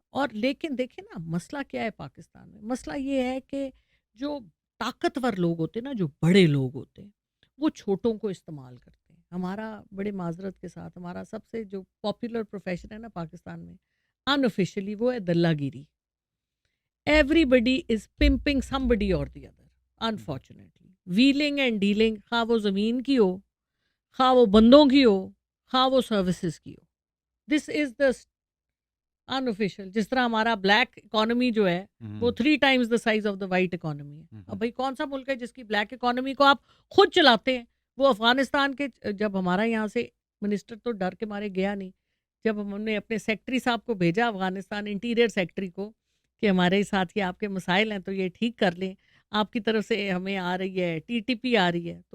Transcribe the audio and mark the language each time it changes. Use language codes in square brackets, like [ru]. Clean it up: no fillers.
[ur] اور لیکن دیکھیں نا مسئلہ کیا ہے پاکستان میں؟ مسئلہ یہ ہے کہ جو طاقتور لوگ ہوتے ہیں نا، جو بڑے لوگ ہوتے ہیں، وہ چھوٹوں کو استعمال کرتے ہیں. ہمارا بڑے معذرت کے ساتھ ہمارا سب سے جو پاپولر پروفیشن ہے نا پاکستان میں unofficially، وہ ہے دلہ گیری. [en] Everybody is pimping somebody or the other, unfortunately. Wheeling and dealing، [ur] خواہ وہ زمین کی ہو، خواہ وہ بندوں کی ہو، خواہ وہ سروسز کی ہو. [en] This is the unofficial. [ur] جس طرح ہمارا بلیک اکانومی جو ہے وہ [en] 3 times the size of the white economy ہے. [ur] اب بھائی کون سا ملک ہے جس کی بلیک اکانومی کو آپ خود چلاتے ہیں؟ وہ افغانستان کے جب ہمارا یہاں سے منسٹر تو ڈر کے مارے گیا نہیں، جب ہم نے اپنے سیکٹری صاحب کو بھیجا افغانستان، انٹیریئر سیکٹری کو، کہ ہمارے ساتھ یہ آپ کے مسائل ہیں تو یہ ٹھیک کر لیں، آپ کی طرف سے ہمیں آ رہی ہے TTP آ رہی ہے.